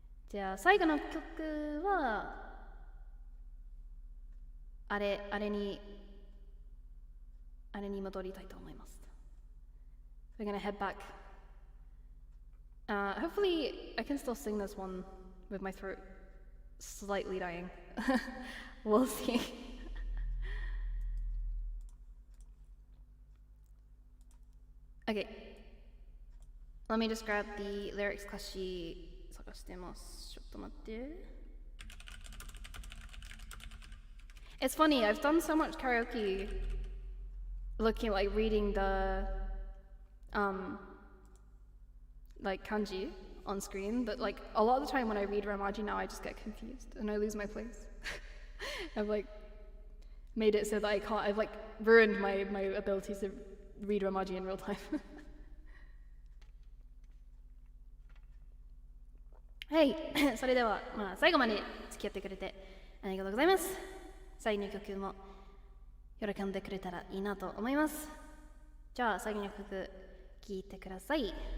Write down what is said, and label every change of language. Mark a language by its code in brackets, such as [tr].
[ja] じゃあ最後の曲はあれに戻りたいと思います。 [en] We're gonna head back. Hopefully, I can still sing this one with my throat slightly dying. We'll see. Okay. Let me just grab the lyrics [ja] 歌詞探してます。ちょっと待って。 [en] It's funny, I've done so much karaoke looking like reading the like kanji on screen, but like a lot of the time when I read Ramaji now I just get confused and I lose my place. I've like made it so that I've like ruined my ability to read Ramaji in real time. [ja] はい、それでは、最後まで付き合ってくれてありがとうございます。最後の曲も喜んでくれたらいいなと思います。じゃあ最後の曲聴いてください。